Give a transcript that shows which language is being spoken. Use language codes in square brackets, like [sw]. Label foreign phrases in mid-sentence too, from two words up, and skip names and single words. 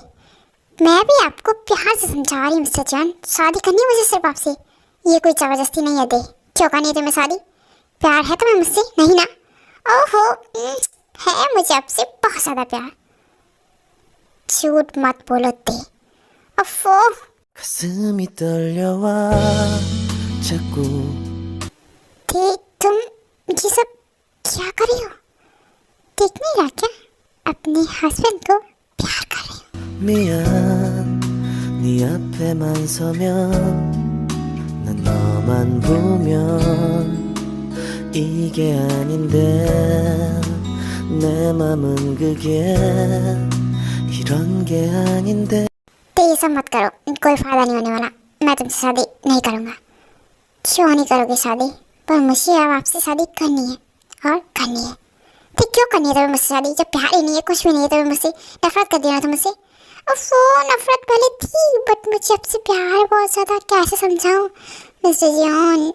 [hi] मैं भी आपको प्यार से समझा रही हूँ मिस्टर जॉन, शादी करनी है मुझे सिर्फ आपसे। ये कोई जबरदस्ती नहीं है। दे क्यों करनी है तुम्हें शादी? प्यार है तुम्हें मुझसे? नहीं ना? ओहो, है मुझे आपसे बहुत ज़्यादा प्यार। झूठ मत बोलो ते। अफो, [ko] 가슴이 떨려와 자꾸 [hi] ते तुम ये सब क्या कर रही हो? देख नहीं रहा क्या अपने हस्बैंड को प्यार कर रही हो? [ko] 미안 네 앞에만 서면 난 너만 보면 이게 아닌데 내 맘은 그게 이런 게 아닌데 [hi] तो ये सब मत करो, कोई फायदा नहीं होने वाला। मैं तुमसे शादी नहीं करूँगा। क्यों नहीं करोगे शादी? पर मुझे अब आपसे शादी करनी है और करनी है। तो क्यों करनी है तुम्हें मुझसे शादी? जब प्यार ही नहीं है, कुछ भी नहीं है, तुम्हें मुझसे नफरत कर दिया तुम मुझसे। वो नफरत पहले थी, बट मुझे आपसे प्यार बहुत ज़्यादा, कैसे समझाऊँ मिस्टर जॉन?